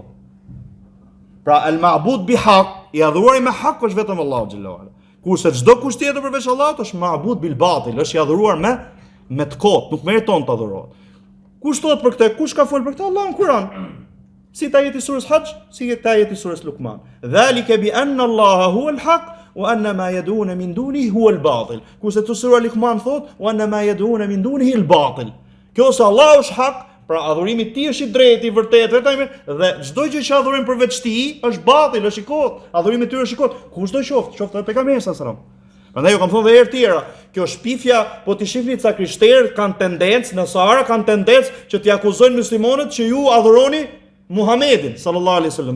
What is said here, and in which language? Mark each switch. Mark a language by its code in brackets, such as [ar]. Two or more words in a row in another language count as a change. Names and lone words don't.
[sq] Pra [ar] المعبود بحق, [sq] i adhuruari me hak është vetëm Allahu [ar] جل وعلا. [sq] Kurse çdo kusht tjetër përveç Allahut është [ar] معبود بالباطل, [sq] është i adhuruar me të kot, nuk meriton të adhurohet. Kush thot për këtë? Kush ka folur për këtë? Allahu në Kur'an. Si ta jeti surës Hajj, si ta jeti surës Luqman. [ar] ذلك بأن الله هو الحق وأن ما يدعون من دونه هو الباطل. [sq] Kurse te sura Luqman thot [ar] وأن ما يدعون من دونه الباطل. [sq] Kjo se Allahu është hak, Pra adhurimi ti është i drejtë, i vërtetë, dhe çdo gjë që adhurojnë përveç ti është batil, është i kot. Adhurimi i tyre është i kot. Kushdo qoftë edhe pejgamberi [ar] صلى الله عليه وسلم. [sq] Prandaj ju kam thonë edhe herë tjera, kjo shpifja, po ti shihni ca krishterë kanë tendencë, nësara kanë tendencë që t'i akuzojnë muslimanët që ju adhuroni Muhamedit [ar] صلى الله عليه وسلم.